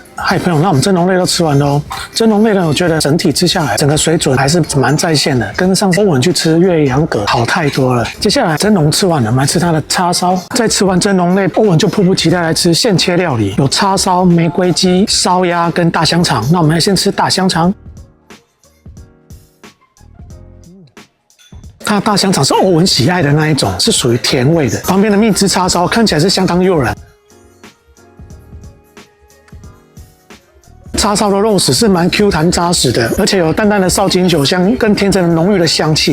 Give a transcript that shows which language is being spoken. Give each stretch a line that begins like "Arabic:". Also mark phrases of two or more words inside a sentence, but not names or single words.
Chinese: 嗨，朋友，那我們蒸籠類都吃完了哦。蒸籠類呢，我覺得整體吃下來，整個水準還是蠻在線的，跟上次歐文去吃岳陽閣好太多了。接下來蒸籠吃完了，我們來吃它的叉燒。在吃完蒸籠類，歐文就迫不及待來吃現切料理，有叉燒、玫瑰雞、燒鴨跟大香腸。那我們來先吃大香腸。它的大香腸是歐文喜愛的那一種，是屬於甜味的。旁邊的蜜汁叉燒看起来是相當誘人。叉燒的肉絲是蠻 Q 彈扎實的，而且有淡淡的紹興酒香，跟甜着的濃郁的香氣。